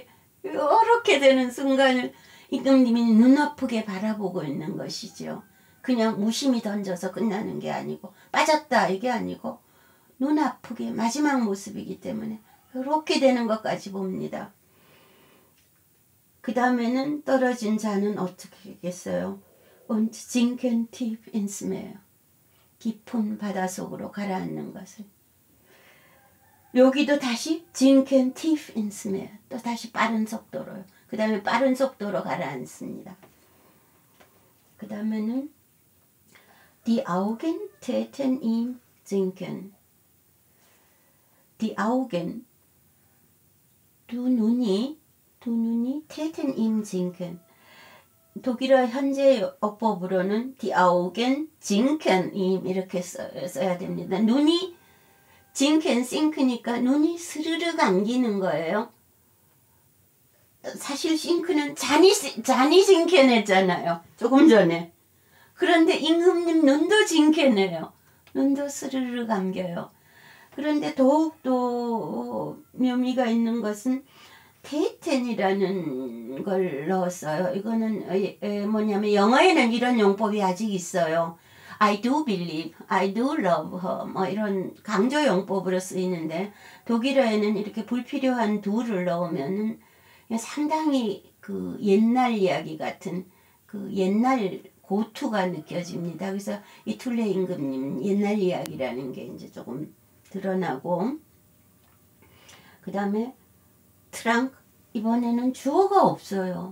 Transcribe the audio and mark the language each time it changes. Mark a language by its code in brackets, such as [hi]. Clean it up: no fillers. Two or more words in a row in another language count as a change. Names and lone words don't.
[ko] 이렇게 되는 순간을 임금님이 눈아프게 바라보고 있는 것이죠. 그냥 무심히 던져서 끝나는 게 아니고 빠졌다 이게 아니고 눈아프게 마지막 모습이기 때문에 이렇게 되는 것까지 봅니다. 그 다음에는 떨어진 자는 어떻게 하겠어요? [de] Und sinken tief ins Meer. [ko] 깊은 바닷속으로 가라앉는 것을. 여기도 다시 [de] sinken tief ins Meer. [ko] 또 다시 빠른 속도로요. 그 다음에 빠른 속도로 가라앉습니다. 그 다음에는 [de] Die Augen täten ihm sinken. Die Augen, [ko] 두 눈이 [de] täten ihm sinken. [ko] 독일어 현재 어법으로는 [de] Die Augen sinken ihm [ko] 이렇게 써야 됩니다. 눈이 sinken, sink니까 눈이 스르륵 안기는 거예요. 사실 싱크는 잔이 징캔했잖아요. 조금 전에. 그런데 임금님 눈도 징캔해요. 눈도 스르르 감겨요. 그런데 더욱더 묘미가 있는 것은 테텐이라는 걸 넣었어요. 이거는 뭐냐면 영어에는 이런 용법이 아직 있어요. [en] I do believe, I do love her [ko] 뭐 이런 강조 용법으로 쓰이는데 독일어에는 이렇게 불필요한 do를 넣으면은 상당히 그 옛날 이야기 같은 그 옛날 고투가 느껴집니다. 그래서 이 툴레 임금님 옛날 이야기라는 게 이제 조금 드러나고 그 다음에 트랑크 이번에는 주어가 없어요.